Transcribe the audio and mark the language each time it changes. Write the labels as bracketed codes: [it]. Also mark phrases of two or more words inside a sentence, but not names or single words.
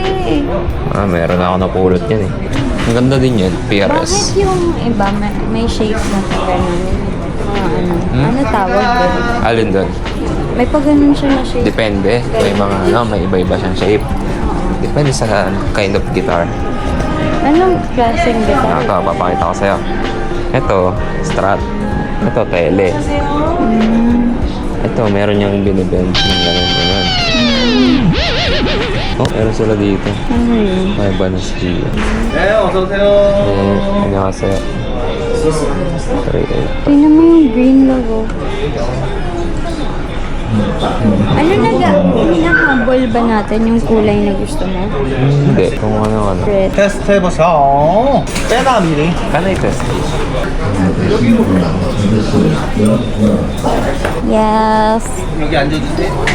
[tl] Meron ako napulot yan eh. Ang ganda din yan, Bakit PRS. yung iba may shape na pa ganun? Ano tawag doon? Alin doon? May pa ganun siya na shape. Depende. May mga ano, may iba-iba siyang shape. Depende sa [en] kind of guitar. [tl] Anong klaseng guitar? Ito, papakita ko sa'yo. Ito, Strat. Ito, Tele. Ito, meron niyang binibend ng gano'n. Oh, meron sila dito. May Banas G. [ko] 어서오세요. 안녕하세요. [tl] Tingnan mo yung green logo. Ano hinahabol ba natin yung kulay na gusto mo? Hindi, kung ano. Red. [ko] 테스트 해보세요. 빼다 미리. [tl] Kanay test. Yes. [ko] 여기 앉아주세요.